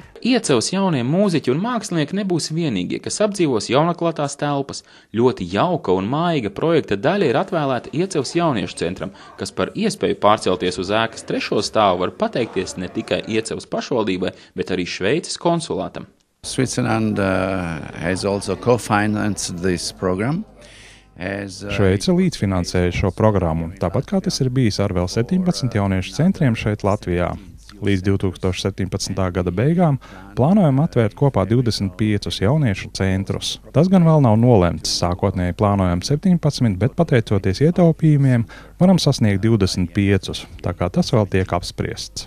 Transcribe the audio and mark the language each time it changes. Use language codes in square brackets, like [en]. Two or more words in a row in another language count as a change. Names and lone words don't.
[lv] Iecavas jaunie mūziķi un mākslinieki nebūs vienīgie, kas apdzīvos jaunaklātās telpas. Ļoti jauka un maiga projekta daļa ir atvēlēta Iecavas jauniešu centram, kas par iespēju pārcelties uz ēkas 3. stāvu var pateikties ne tikai Iecavas pašvaldībai, bet arī Šveices konsulātam. [en] Switzerland has also co-financed this program. [lv] Šveice līdzfinansēja šo programmu, tāpat kā tas ir bijis ar vēl 17 jauniešu centriem šeit Latvijā. Līdz 2017. gada beigām plānojam atvērt kopā 25 jauniešu centrus. Tas gan vēl nav nolemts, sākotnēji plānojam 17, bet pateicoties ietaupījumiem varam sasniegt 25, tā kā tas vēl tiek apspriests.